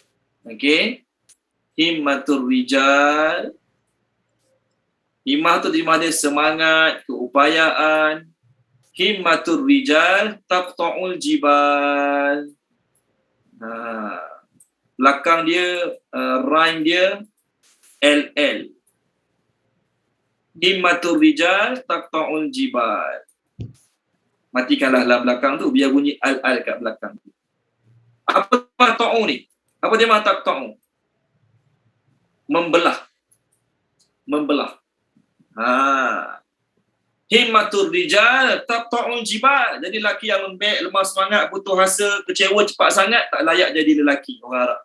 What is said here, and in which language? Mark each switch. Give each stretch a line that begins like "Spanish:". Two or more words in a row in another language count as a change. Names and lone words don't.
Arabic: Okey. همة الرجال.
Malay: Himmah tu terjemah dia semangat, keupayaan.
Arabic: همة الرجال تقطع الجبال.
Malay: Belakang dia, rhyme dia LL.
Arabic: همة الرجال تقطع الجبال.
Malay: Matikanlah lam belakang tu biar bunyi al-al kat belakang tu. Apa taqta'u ni? Apa dia maksud taqta'u? Membelah.
Arabic: همة الرجال تقطع الجبال.
Malay: Jadi lelaki yang lembek, lemah semangat, putus asa, kecewa cepat sangat, tak layak jadi lelaki orang Arab.